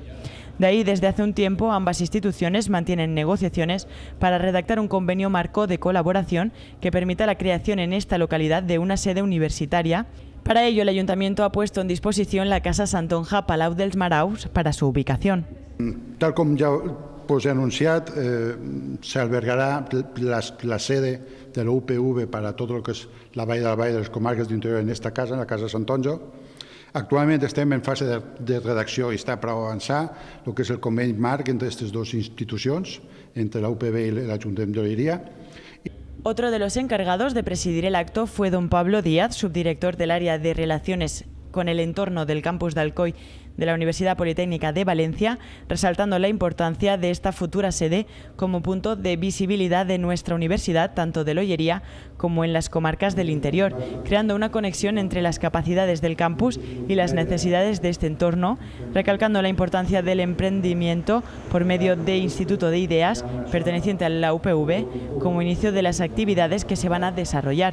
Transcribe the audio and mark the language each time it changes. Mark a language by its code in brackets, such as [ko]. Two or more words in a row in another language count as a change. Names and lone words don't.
[es] De ahí, desde hace un tiempo, ambas instituciones mantienen negociaciones para redactar un convenio marco de colaboración que permita la creación en esta localidad de una sede universitaria. Para ello, el Ayuntamiento ha puesto en disposición la Casa Santonja Palau dels Maraus para su ubicación. [ca] Tal com ja he anunciat, s'albergarà la sede de la UPV [es] para todo lo que es la Vall d'Albaida y las comarcas del interior en esta casa, en la Casa Santonja. [ca] Actualment estem en fase de redacció i està per avançar el que és el conveni marc entre aquestes dues institucions, entre la UPV y l'Ajuntament de Lollería. [es] Otro de los encargados de presidir el acto fue don Pablo Díaz, subdirector del área de Relaciones con el entorno del campus de Alcoi de la Universidad Politécnica de Valencia, resaltando la importancia de esta futura sede como punto de visibilidad de nuestra universidad, tanto de Lollería como en las comarcas del interior, creando una conexión entre las capacidades del campus y las necesidades de este entorno, recalcando la importancia del emprendimiento por medio de Instituto de Ideas, perteneciente a la UPV, como inicio de las actividades que se van a desarrollar.